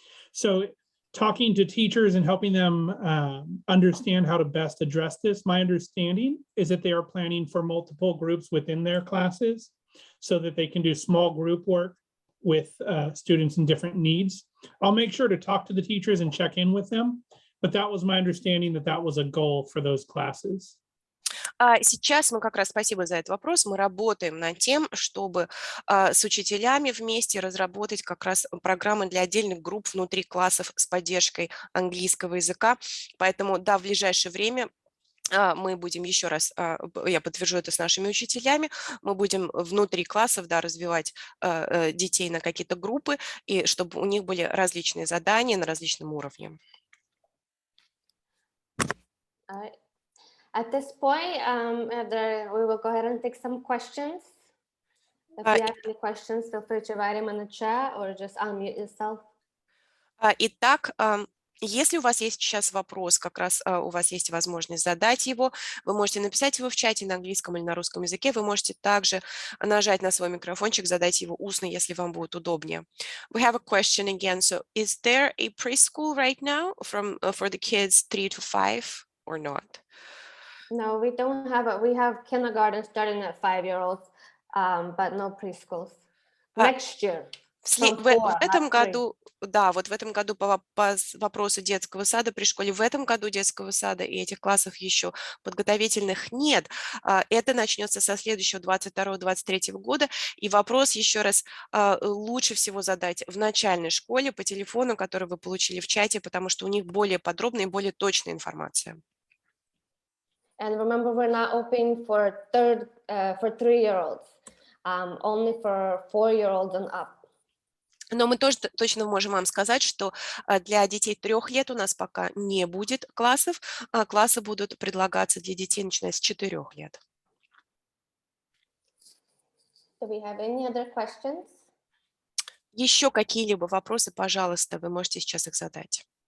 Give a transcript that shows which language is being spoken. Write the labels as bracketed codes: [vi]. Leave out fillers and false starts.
[en] So talking to teachers and helping them understand how to best address this, my understanding is that they are planning for multiple groups within their classes so that they can do small group work with students in different needs. I'll make sure to talk to the teachers and check in with them, but that was my understanding that that was a goal for those classes. [ru] Сейчас мы как раз, спасибо за этот вопрос, мы работаем над тем, чтобы с учителями вместе разработать как раз программы для отдельных групп внутри классов с поддержкой английского языка. Поэтому, да, в ближайшее время мы будем еще раз, я подтвержу это с нашими учителями, мы будем внутри классов, да, развивать детей на какие-то группы, и чтобы у них были различные задания на различном уровне. [en] At this point, we will go ahead and take some questions. If you have any questions, feel free to write them in the chat or just unmute yourself. [ru] Итак, если у вас есть сейчас вопрос, как раз у вас есть возможность задать его, вы можете написать его в чате на английском или на русском языке, вы можете также нажать на свой микрофончик, задать его устно, если вам будет удобнее. [en] We have a question again. So, is there a preschool right now for the kids 3 to 5 or not? No, we don't have it. We have kindergarten starting at 5-year-olds, but no preschools. Next year. [ru] В этом году, да, вот в этом году по вопросу детского сада при школе, в этом году детского сада и этих классов еще подготовительных нет. Это начнется со следующего 22-23 года. И вопрос еще раз лучше всего задать в начальной школе по телефону, который вы получили в чате, потому что у них более подробная и более точная информация. [en] And remember, we're not open for 3-year-olds, only for 4-year-olds and up. [ru] Но мы тоже точно можем вам сказать, что для детей 3 лет у нас пока не будет классов, а классы будут предлагаться для детей, начиная с 4 лет. [en] Do we have any other questions? [ru] Еще какие-либо вопросы, пожалуйста, вы можете сейчас их задать.